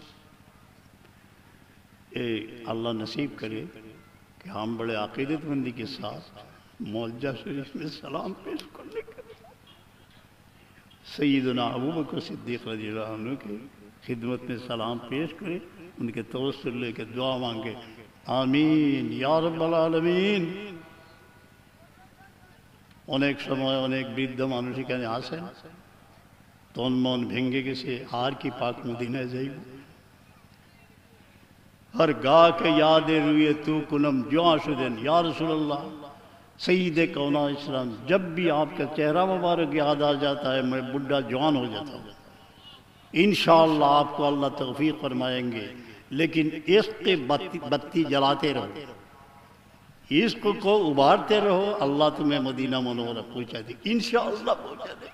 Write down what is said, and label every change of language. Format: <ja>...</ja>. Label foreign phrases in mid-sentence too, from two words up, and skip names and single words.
<ur>اے اللہ نصیب کرے کہ ہم بڑے عقیدت مندی کے ساتھ معجزہ شریف میں سلام پیش کرنے کے سیدنا ابو بکر صدیق</ur> <ar>رضی اللہ عنہ</ar> <ur>کی خدمت میں سلام پیش کرے، ان کے توسل لے کے دعا مانگے</ur> <ar>آمین یا رب العالمین۔</ar> <bn>অনেক সময় অনেক বৃদ্ধ মানুষ এখানে আসেন, তন মন ভেঙে গেছে আর কি পাক মদিনায় যাইব।</bn> <fa>ہر گاہ کے یاد روئے تو کنم جوان شدن</fa> <ar>یا رسول اللہ</ar> <ur>سید کونہ اسلام، جب بھی آپ کا چہرہ مبارک یاد آ جاتا ہے میں بڈھا جوان ہو جاتا ہوں۔ انشاءاللہ آپ کو اللہ توفیق فرمائیں گے، لیکن عشق کے بتی جلاتے رہو، عشق کو ابھارتے رہو، اللہ تمہیں مدینہ منورہ پہنچا دے، انشاءاللہ پہنچا دے۔</ur>